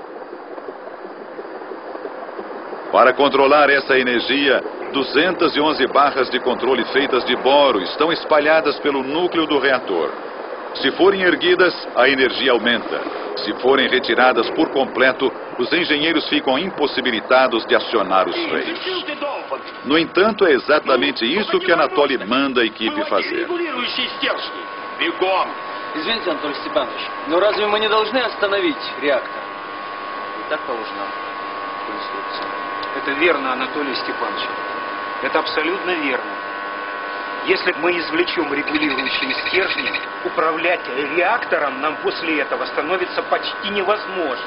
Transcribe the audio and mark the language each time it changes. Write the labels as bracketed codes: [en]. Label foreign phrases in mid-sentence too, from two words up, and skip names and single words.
[pt] Para controlar essa energia, 211 barras de controle feitas de boro estão espalhadas pelo núcleo do reator. Se forem erguidas, a energia aumenta. Se forem retiradas por completo, os engenheiros ficam impossibilitados de acionar os freios. No entanto, é exatamente isso que Anatoly manda a equipe fazer. [ru] Извините, Анатолий Степанович, но разве мы не должны остановить реактор? И так положено в конструкции. Это верно, Анатолий Степанович. Это абсолютно верно. Если мы извлечем регулирующие стержни, управлять реактором нам после этого становится почти невозможно.